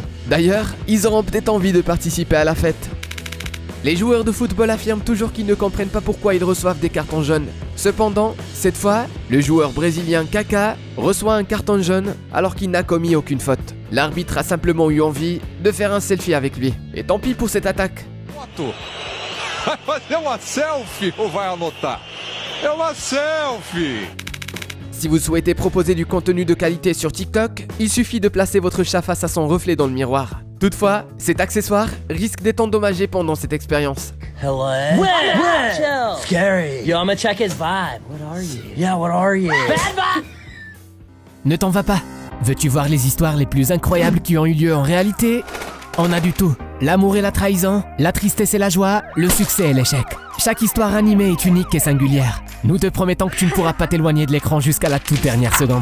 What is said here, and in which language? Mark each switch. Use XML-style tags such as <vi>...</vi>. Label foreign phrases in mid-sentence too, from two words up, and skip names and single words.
<fr>D'ailleurs, ils auront peut-être envie de participer à la fête. Les joueurs de football affirment toujours qu'ils ne comprennent pas pourquoi ils reçoivent des cartons jaunes. Cependant, cette fois, le joueur brésilien Kaká reçoit un carton jaune alors qu'il n'a commis aucune faute. L'arbitre a simplement eu envie de faire un selfie avec lui. Et tant pis pour cette attaque.</fr> <pt>Vai fazer uma selfie ou vai anotar? É uma selfie!</pt> <fr>Si vous souhaitez proposer du contenu de qualité sur TikTok, il suffit de placer votre chat face à son reflet dans le miroir. Toutefois, cet accessoire risque d'être endommagé pendant cette expérience.</fr> <en>Hello? Chill. Scary. Yo, I'm gonna check his vibe. What are you? Yeah, what are you? Bad vibe!</en> <fr>Ne t'en va pas. Veux-tu voir les histoires les plus incroyables qui ont eu lieu en réalité? On a du tout. L'amour et la trahison, la tristesse et la joie, le succès et l'échec. Chaque histoire animée est unique et singulière. Nous te promettons que tu ne pourras pas t'éloigner de l'écran jusqu'à la toute dernière seconde.</fr>